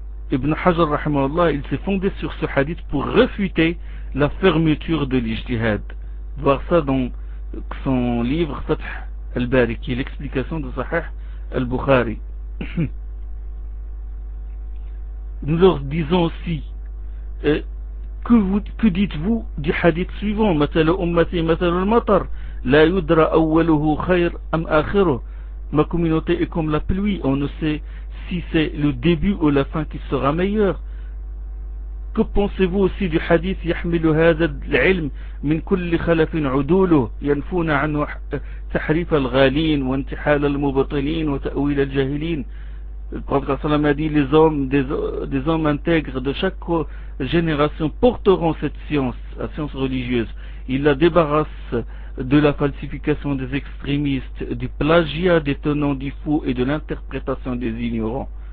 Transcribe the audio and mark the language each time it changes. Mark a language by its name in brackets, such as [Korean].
[French] Ibn Hajar rahimahullah, il s'est fondé sur ce hadith pour réfuter la fermeture de l'ijtihad. Voir ça dans son livre Fath al-Bari, qui est l'explication de Sahih al-Bukhari. Nous leur disons aussi, que dites-vous du hadith suivant ? [Arabic] مثل أمتي مثل المطر لا يدرى أوله خير أم آخره. [French] Ma communauté est comme la pluie, on ne sait si c'est le début ou la fin qui sera meilleur. Que pensez-vous aussi du hadith [Arabic] يحمل هذا العلم من كل خلف عدوله ينفون عنه تحريف الغالين وانتحال المبطلين وتأويل الجاهلين. [French] Le prophète sallam a dit, les hommes, des hommes intègres de chaque génération porteront cette science, la science religieuse. Ils la débarrassent de la falsification des extrémistes, du plagiat des tenants du faux et de l'interprétation des ignorants.